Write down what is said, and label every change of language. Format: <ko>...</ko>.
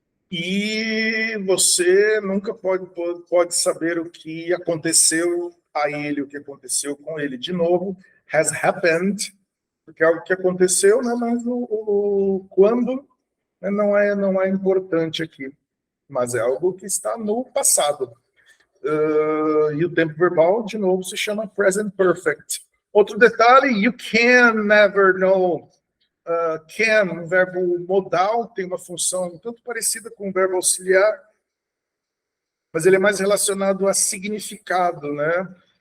<pt>E você nunca pode saber o que aconteceu a ele, o que aconteceu com ele. De novo,</pt> <en>has happened,</en> <pt>porque é algo que aconteceu, né, mas o quando, né, não é importante aqui, mas é algo que está no passado. E o tempo verbal, de novo, se chama present perfect. Outro detalhe,</pt> <en>you can never know.</en> <pt>Can, um verbo modal, tem uma função um tanto parecida com o verbo auxiliar, mas ele é mais relacionado a significado, né?</pt>